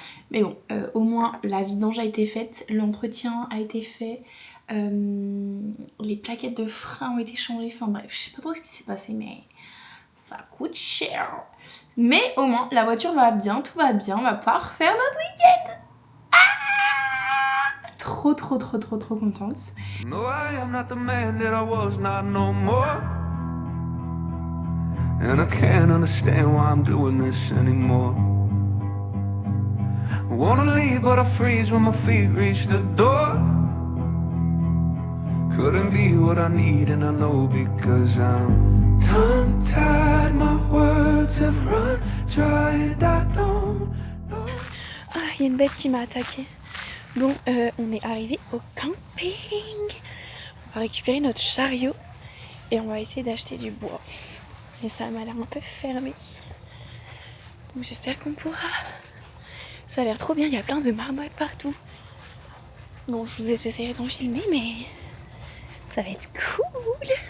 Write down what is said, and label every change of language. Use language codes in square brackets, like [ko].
[fr] Mais bon, au moins la vidange a été faite, l'entretien a été fait. Les plaquettes de frein ont été changées, enfin bref, je sais pas trop ce qui s'est passé, mais ça coûte cher. Mais au moins la voiture va bien, tout va bien, on va pouvoir faire notre week-end. Trop contente. [en] No, I am not the man that I was not no more. And I can't understand why I'm doing this anymore. I wanna leave but I freeze when my feet reach the door. Couldn't be what I need and I know because I'm tongue-tied, my words have run dry and I don't know. [fr] Ah, il y a une bête qui m'a attaqué. Bon, on est arrivé au camping. On va récupérer notre chariot et on va essayer d'acheter du bois. Et ça m'a l'air un peu fermé. Donc j'espère qu'on pourra. Ça a l'air trop bien, il y a plein de marmottes partout. Bon, j'essaierai d'en filmer, mais ça va être cool.